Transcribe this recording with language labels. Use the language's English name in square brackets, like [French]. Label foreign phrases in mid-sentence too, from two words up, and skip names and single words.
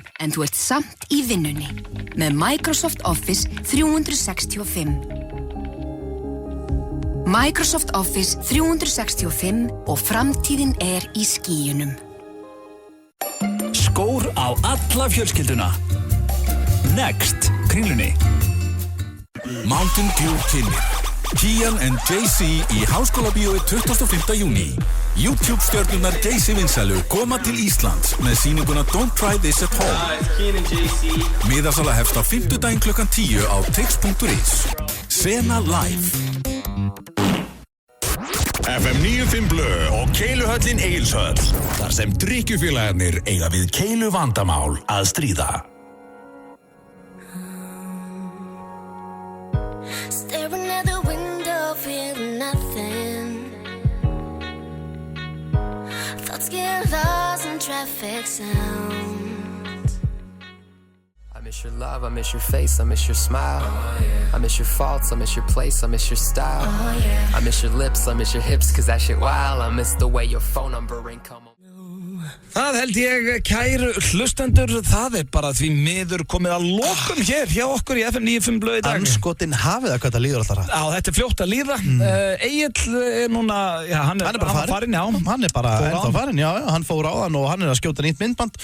[Icelandic] En þú ert samt í vinnunni. Með Microsoft Office 365. Microsoft Office 365 og framtíðin í skýjunum. Skór á alla fjölskylduna. Next, Kringlunni. Mountain Dew kynir. Kian and JC í Háskólabíói 25. júní. YouTube-stjörnurnar JC Vinsælu koma til Íslands með sýninguna Don't Try This at Home. Miðasala hefst á 5. daginn klukkan 10 á tix.is. Sena Live. FM 95 Blö og Keiluhöllin Egilshöll. Þar sem drykkjufélagarnir eiga við keilu vandamál að stríða. [English] Staring at the window, feeling nothing. Thoughts get lost in traffic sounds. I miss your love, I miss your face, I miss your smile. I miss your faults, I miss your place, I miss your style. I miss your lips, I miss your hips, cause that shit wild. I miss the way your phone number ain't come on. [Icelandic] Það held ég, kæru hlustendur, það bara því miður komið að lokum hér hjá okkur í FM 95 Blöð í dag. Anskotin hafið það hvað það líður alltaf rætt. Já, þetta fljótt að líða. Egill núna, já, hann bara farinn, já. Hann bara ennþá farinn, já, hann fór á hann og hann að skjóta nýtt myndband.